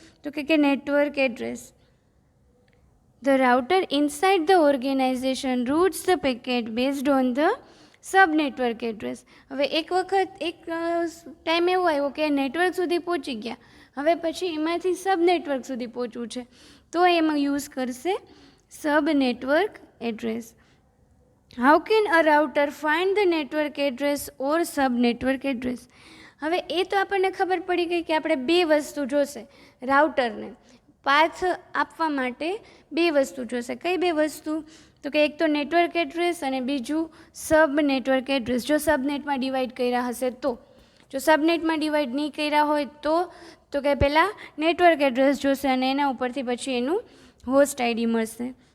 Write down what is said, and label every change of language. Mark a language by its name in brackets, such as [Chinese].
[Gujarati] તો કે [English] Network address. The router inside the organisation routes the packet based on the sub network address. [Gujarati] હવે એક વખત એક ટાઈમ એવો આવ્યો કે નેટવર્ક સુધી પહોંચી ગયા, હવે પછી એમાંથી સબ નેટવર્ક સુધી પહોંચવું છે તો એમાં યુઝ કરશે sub network address. [English] How can a router find the network address or sub network address? [Gujarati] હવે એ તો આપણને ખબર પડી ગઈ કે આપણે બે વસ્તુ જોશે. રાઉટરને પાથ આપવા માટે બે વસ્તુ જોશે. કઈ બે વસ્તુ? તો કે એક તો નેટવર્ક એડ્રેસ અને બીજું સબ નેટવર્ક એડ્રેસ. જો સબનેટમાં ડિવાઈડ કર્યા હશે તો. જો સબનેટમાં ડિવાઈડ નહીં કર્યા હોય તો કે પહેલાં નેટવર્ક એડ્રેસ જોશે અને એના ઉપરથી પછી એનું હોસ્ટ આઈડી મળશે.